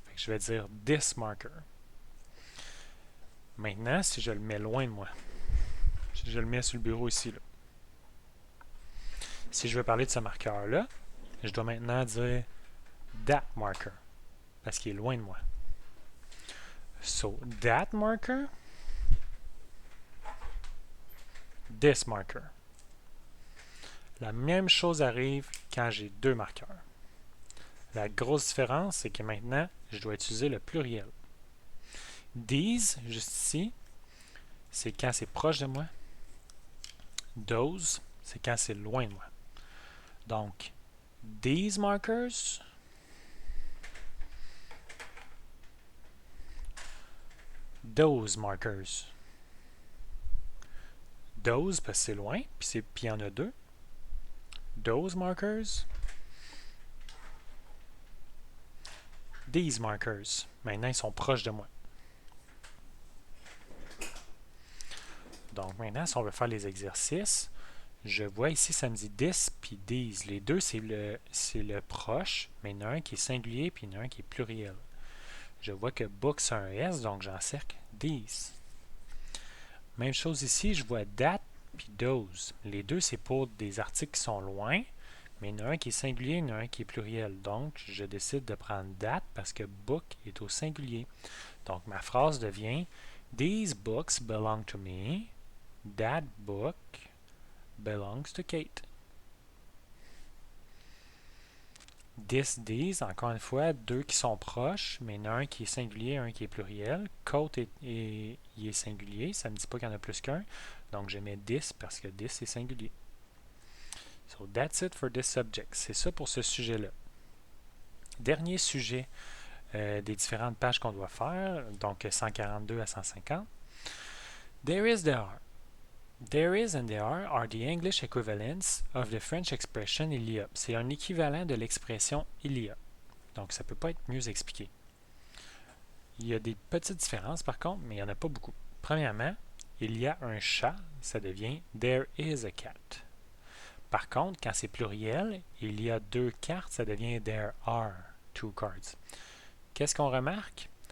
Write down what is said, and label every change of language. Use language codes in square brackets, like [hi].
[fr] Je vais dire [en] this marker. [fr] Maintenant, si je le mets loin de moi, si je le mets sur le bureau ici, là. Si je veux parler de ce marqueur-là, je dois maintenant dire [en] that marker, [fr] parce qu'il est loin de moi. [en] So, that marker, this marker. [fr] La même chose arrive quand j'ai deux marqueurs. La grosse différence, c'est que maintenant, je dois utiliser le pluriel. These, juste ici, c'est quand c'est proche de moi. Those, c'est quand c'est loin de moi. Donc, [en] these markers, those markers. [fr] Those, parce que c'est loin, puis il y en a deux. [en] Those markers. These markers. [fr] Maintenant, ils sont proches de moi. Donc, maintenant, si on veut faire les exercices, je vois ici, ça me dit this puis these. Les deux, c'est le proche, mais il y en a un qui est singulier puis il y en a un qui est pluriel. Je vois que books a un S, donc j'encercle these. Même chose ici, je vois that puis those. Les deux, c'est pour des articles qui sont loin, mais il y en a un qui est singulier, il y en a un qui est pluriel. Donc, je décide de prendre that parce que book est au singulier. Donc, ma phrase devient [en] These books belong to me. That book belongs to Kate. [fr] This, these, encore une fois, deux qui sont proches, mais il y en a un qui est singulier, un qui est pluriel. Kate il est singulier, ça ne me dit pas qu'il y en a plus qu'un. Donc, je mets this parce que this est singulier. [en] So, that's it for this subject. [fr] C'est ça pour ce sujet-là. Dernier sujet des différentes pages qu'on doit faire, donc 142 à 150. [en] There is, there are. There is and there are the English equivalents of the French expression [fr] il y a. C'est un équivalent de l'expression il y a. Donc, ça ne peut pas être mieux expliqué. Il y a des petites différences par contre, mais il n'y en a pas beaucoup. Premièrement, il y a un chat, ça devient [en] there is a cat. [fr] Par contre, quand c'est pluriel, il y a deux cartes, ça devient [en] there are two cards. [fr] Qu'est-ce qu'on remarque?